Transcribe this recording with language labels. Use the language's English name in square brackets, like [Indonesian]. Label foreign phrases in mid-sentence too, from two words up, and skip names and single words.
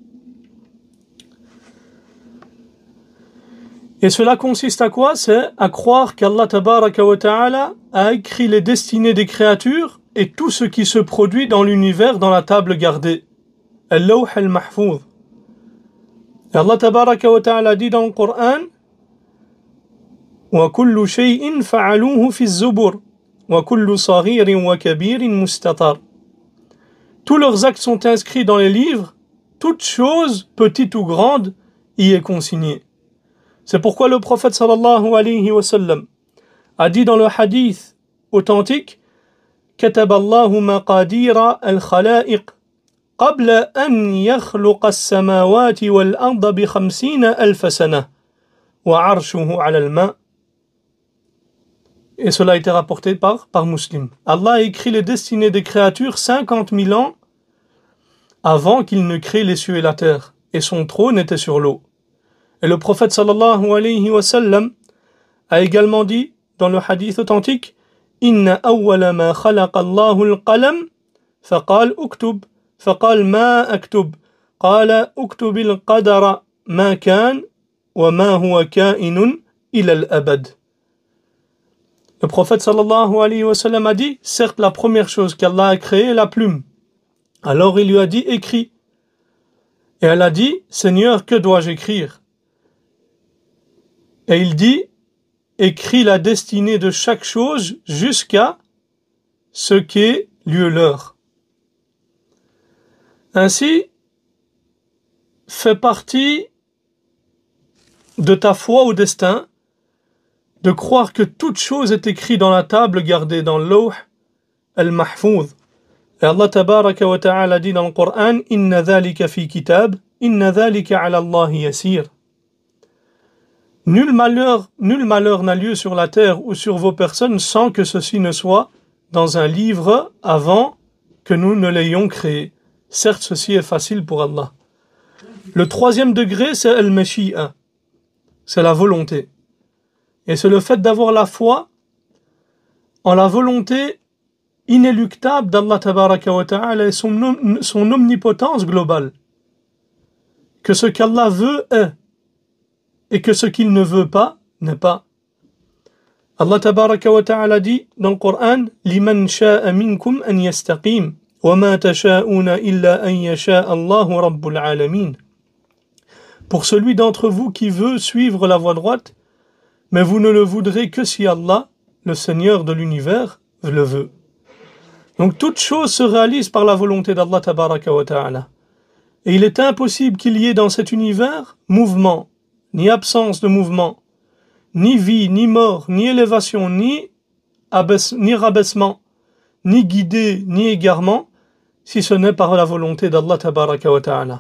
[French] Et cela consiste à quoi? C'est à croire qu' [Arabic] الله تبارك وتعالى [French] a écrit les destinées des créatures et tout ce qui se produit dans l'univers dans la table gardée. [Arabic] اللوح المحفوظ. [French] Et [Arabic] الله تبارك وتعالى [French] dit dans le Coran, [Arabic] وَكُلُّ شَيْءٍ فَعَلُوهُ فِي الزُّبُرِ وَكُلُّ صَغِيرٍ وَكَبِيرٍ مُسْتَطَرٍ. [French] Tous leurs actes sont inscrits dans les livres, toute chose, petite ou grande, y est consignée. C'est pourquoi le prophète [Arabic] صلى الله عليه وسلم [French] a dit dans le hadith authentique, [Arabic] كتب الله مقادير الخلائق قبل أن يخلق السماوات والأرض ب50 ألف سنة وعرشه على الماء. [French] Et cela a été rapporté par Muslim. Allah a écrit les destinées des créatures 50 000 ans avant qu'il ne crée les cieux et la terre, et son trône était sur l'eau. Et le prophète [Arabic] صلى الله عليه وسلم [French] a également dit dans le hadith authentique, [Arabic] إن أول ما خلق الله القلم فقال اكتب فقال ما أكتب قال اكتب القدر ما كان وما هو كائن إلى الأبد. [French] Le prophète [Arabic] صلى الله عليه وسلم [French] a dit, certes la première chose qu'Allah a créée est la plume. Alors il lui a dit, écris. Et elle a dit, Seigneur, que dois-je écrire? Et il dit, écris la destinée de chaque chose jusqu'à ce qu'est lieu l'heure. Ainsi, fait partie de ta foi au destin de croire que toute chose est écrite dans la table gardée dans l' [Arabic] لوح المحفوظ. [French] Et [Arabic] الله تبارك وتعالى [French] dit dans le Coran, [Arabic] إن ذلك في كتاب، إن ذلك على الله يسير. [French] Nul malheur n'a lieu sur la terre ou sur vos personnes sans que ceci ne soit dans un livre avant que nous ne l'ayons créé. Certes, ceci est facile pour Allah. Le troisième degré, c'est al-Mashi'a. C'est la volonté. Et c'est le fait d'avoir la foi en la volonté inéluctable d' [Arabic] الله تبارك وتعالى [French] et son omnipotence globale. Que ce qu'Allah veut est, et que ce qu'il ne veut pas n'est pas. [Arabic] الله تبارك وتعالى [French] dit dans le Coran, [Arabic] لمن شاء منكم أن يستقيم، وما تشاءون إلا أن يشاء الله رب العالمين. [French] Pour celui d'entre vous qui veut suivre la voie droite, mais vous ne le voudrez que si Allah, le Seigneur de l'univers, le veut. Donc toute chose se réalise par la volonté d' [Arabic] الله تبارك وتعالى. [French] Et il est impossible qu'il y ait dans cet univers mouvement, ni absence de mouvement, ni vie, ni mort, ni élévation, ni rabaissement, ni guidée, ni égarement, si ce n'est par la volonté d' [Arabic] الله تبارك وتعالى.